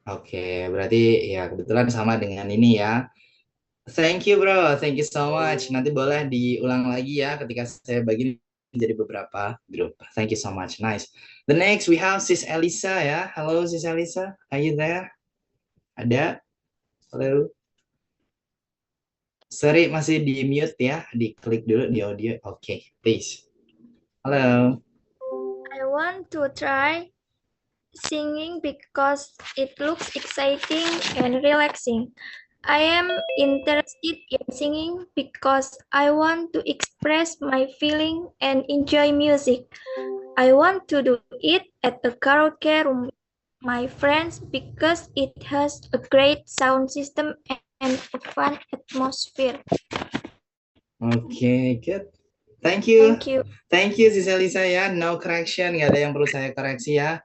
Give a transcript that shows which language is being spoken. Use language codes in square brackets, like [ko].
[id] Oke, berarti ya kebetulan sama dengan ini ya. [en] Thank you bro, thank you so much. [id] Nanti boleh diulang lagi ya ketika saya bagi menjadi beberapa grup. [en] Thank you so much, nice. The next we have Sis Elisa ya. Halo Sis Elisa, are you there? [id] Ada? Halo? Sorry, masih di mute ya. Diklik dulu di audio. Oke, please. Halo. [en] I want to try singing because it looks exciting and relaxing. I am interested in singing because I want to express my feeling and enjoy music. I want to do it at a karaoke room with my friends because it has a great sound system and a fun atmosphere. Oke, good. Thank you. Thank you. Thank you, Sis Elisa ya. No correction, [id] nggak ada yang perlu saya koreksi ya.